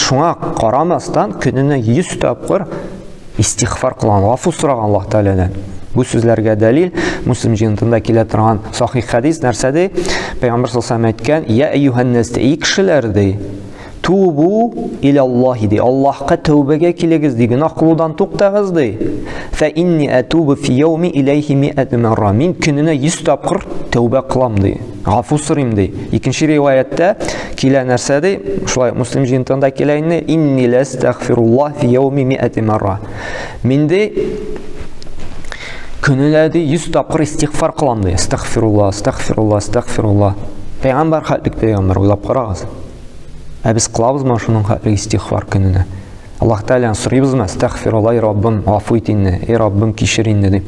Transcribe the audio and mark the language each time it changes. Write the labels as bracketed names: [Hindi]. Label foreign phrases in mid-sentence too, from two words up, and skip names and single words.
[Tatar] Шуңа карамастан көненә 100 тапкыр истигъфар кылган, гафу сораган Аллаһ Тәгаладан. Бу сүзләргә дәлил Муслим җыентында килә торган сахих хадис нәрсәдә? Пәйгамбер саллаллаһу алейһи ва саллям әйткән: [Arabic] "يا أيها الناس, [Tatar] кешеләр ди, [Arabic] توبوا إلى الله [Tatar] ди, Аллаһка тәүбәгә килегез ди, гөнаһ кылудан туктагыз ди. [Arabic] فإني أتوب في اليوم إليه 100 مرة. [Tatar] Мин көненә 100 тапкыр тәүбә кылам ди, гафу сорыйм ди." Икенче риваятта килә нәрсә ди? Шулай Муслим җыентында килә инде: [Arabic] "إني لأستغفر الله في اليوم 100 مرة." [Tatar] Мин ди көненә 100 тапкыр истигъфар кылам ди. Астагфируллаһ, астагфируллаһ, астагфируллаһ. Пәйгамбәр хәтлек пәйгамбәр, уйлап карагыз. Без кылабызмы шуның хәтлек истигъфар көненә? Аллаһ Тәгаладан сорыйбызмы? Астагфируллаһ, Раббым, гафу ит инде, Раббым, кичер инде дип.